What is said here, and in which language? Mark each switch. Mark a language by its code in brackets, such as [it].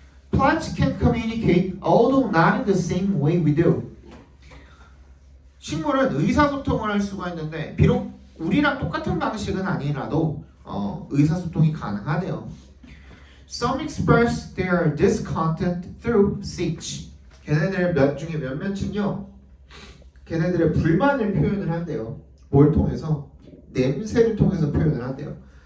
[en] Plants can communicate, although not in the same way we do. [ko] 식물은 의사소통을 할 수가 있는데 비록 우리랑 똑같은 방식은 아니라도 의사소통이 가능하대요. [en] Some express their discontent through speech. [ko] 걔네들 중에 몇몇은요, 걔네들의 불만을 표현을 한대요. 뭘 통해서? 냄새를 통해서 표현을 한대요.